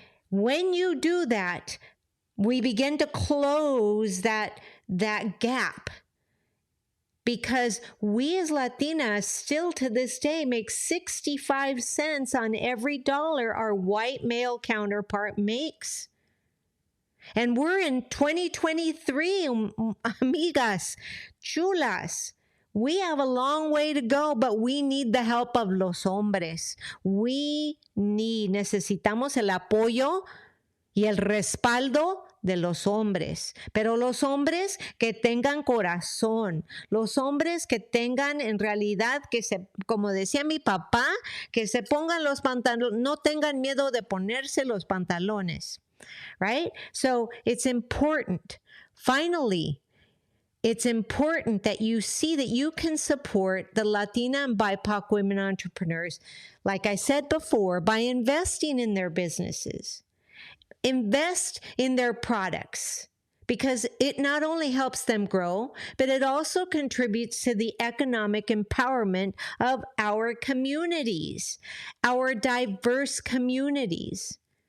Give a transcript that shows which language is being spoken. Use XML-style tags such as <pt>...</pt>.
<en>When you do that, we begin to close that gap, because we as Latinas still to this day make 65 cents on every dollar our white male counterpart makes. And we're in 2023, amigas, chulas. We have a long way to go, but we need the help of los hombres.</en> <es>Necesitamos el apoyo y el respaldo de los hombres, pero los hombres que tengan corazón, los hombres que tengan en realidad, como decía mi papá, que se pongan los pantalones, no tengan miedo de ponerse los pantalones, right?</es> <en>So it's important. Finally, it's important that you see that you can support the Latina and BIPOC women entrepreneurs, like I said before, by investing in their businesses. Invest in their products, because it not only helps them grow, but it also contributes to the economic empowerment of our communities, our diverse communities.</en>